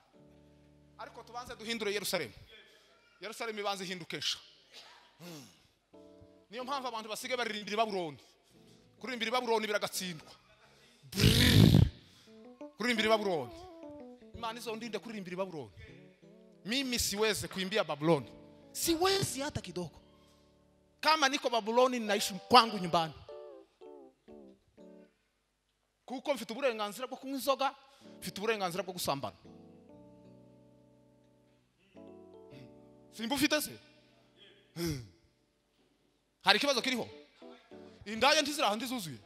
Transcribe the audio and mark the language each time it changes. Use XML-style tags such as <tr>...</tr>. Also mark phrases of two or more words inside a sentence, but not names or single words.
<rw>Ariko tubanze duhindure Yerusalemu. Yerusalemu ibanze hindukesha. Niyo mpamvu abantu basige baririmbira Babuloni. Kurimbira Babuloni biragatsindwa. Kurimbira Babuloni. Imana izo ndinde kurimbira Babuloni.</rw> <sw>Mimi siweze kuimbia Babuloni. Siwezi hata kidogo. Kama niko Babuloni naishi kwangu nyumbani.</sw> <rw>Kuko mfite uburenganzira bwo kunywa inzoga, mfite uburenganzira bwo gusambana. Simba ufite se? Hari kibazo kiriho? Indaya ntiziraho ndizuzuye.</rw>